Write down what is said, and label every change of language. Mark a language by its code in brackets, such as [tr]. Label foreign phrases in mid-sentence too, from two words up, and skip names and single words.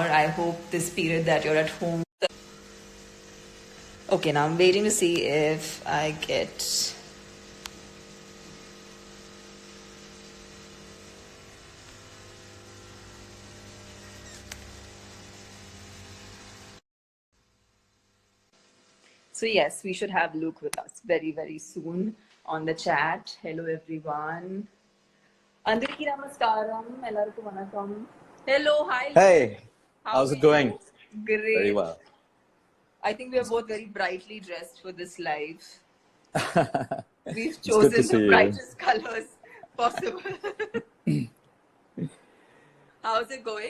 [en] I hope this period that you're at home. Okay, now I'm waiting to see if I get So yes, we should have Luke with us very soon on the chat. Hello everyone. [te] అందరికీ నమస్కారం. [ta] எல்லார்க்கு வணக்கம். [en] Hello, hi Luke. Hey, How how's are it going? you? Great. Very well. I think we are both very brightly dressed for this live. We've It's good to chosen the see you. brightest colors possible. How's it going?